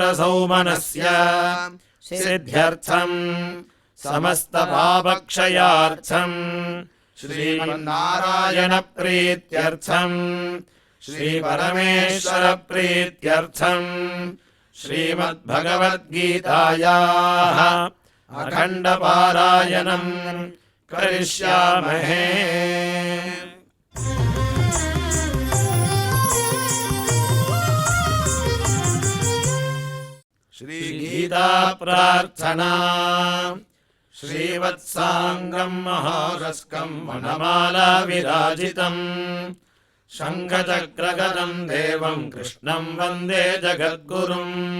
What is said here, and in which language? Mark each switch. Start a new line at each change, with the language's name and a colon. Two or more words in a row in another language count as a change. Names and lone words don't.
Sanskrit: सौमनस्य सिद्ध्यर्थं समस्त पापक्षयार्थं श्रीमन्नारायण प्रीत्यर्थं श्री परमेश्वर प्रीत्यर्थं श्रीमद् भगवद्गीतायाः अखण्ड पारायणं करिष्यामहे. श्रीगीता प्रार्थना श्रीवत्साङ्गं महारस्कं वनमाला विराजितम् शङ्खचक्रगदं देवं कृष्णं वन्दे जगद्गुरुम्